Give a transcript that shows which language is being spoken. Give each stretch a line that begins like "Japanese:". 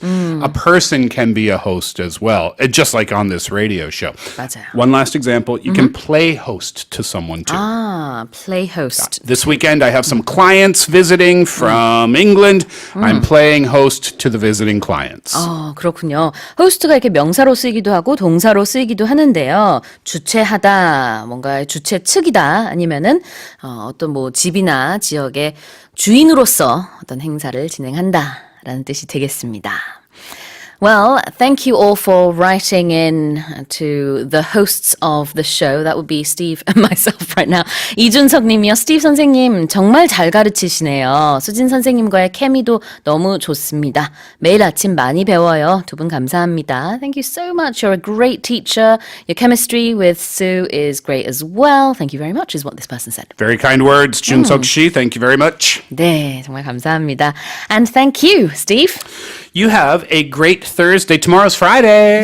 English: A person can be a host as well, just like on this radio show.
Korean: 맞아요.
English: One last example, you can play host to someone too. Play host. This weekend, I have some clients visiting from England. I'm playing host to the visiting clients.
Korean: 그렇군요. 호스트가 이렇게 명사로 쓰이기도 하고 동사로 쓰이기도 하는데요. 주최하다, 뭔가 주최 측이다, 아니면은 어떤 뭐 집이나 지역의 주인으로서 어떤 행사를 진행한다라는 뜻이 되겠습니다.
English: Well, thank you all for writing in to the hosts of the show. That would be Steve and myself right now.
Korean: 이준석 님이요. Steve 선생님 정말 잘 가르치시네요. 수진 선생님과의 케미도 너무 좋습니다. 매일 아침 많이 배워요. 두 분 감사합니다.
English: Thank you so much. You're a great teacher. Your chemistry with Sue is great as well. Thank you very much is what this person said. Very kind words, Junseok Shi. Thank you very much.
Korean: 네, 정말 감사합니다.
English: And thank you, Steve. You have a great Thursday. Tomorrow's Friday.